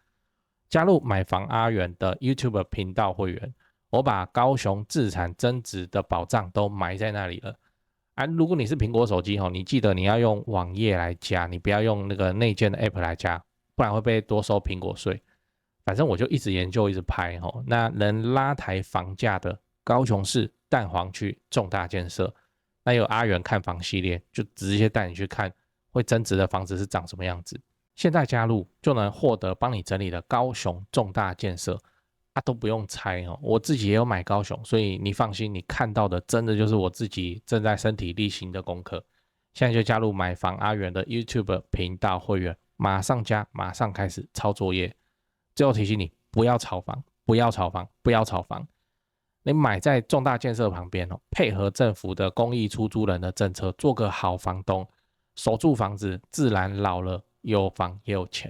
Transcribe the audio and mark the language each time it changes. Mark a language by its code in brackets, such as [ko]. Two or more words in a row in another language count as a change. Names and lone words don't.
[zh] 加入買房阿元的 YouTube 頻道會員，我把高雄置產增值的寶藏都埋在那裡了。如果你是蘋果手機你記得你要用網頁來加，你不要用那個內建的 App 來加，不然會被多收蘋果稅。反正我就一直研究一直拍那能拉抬房價的高雄市蛋黃區重大建設，那有阿元看房系列，就直接帶你去看會增值的房子是長什麼樣子。現在加入就能獲得幫你整理的高雄重大建設都不用猜哦。我自己也有買高雄，所以你放心，你看到的真的就是我自己正在身體力行的功課。現在就加入買房阿元的 YouTube 頻道會員，馬上加，馬上開始抄作業。最後提醒你，不要炒房，不要炒房，不要炒房。你買在重大建設旁邊哦，配合政府的公益出租人的政策，做個好房東，守住房子，自然老了有房也有錢。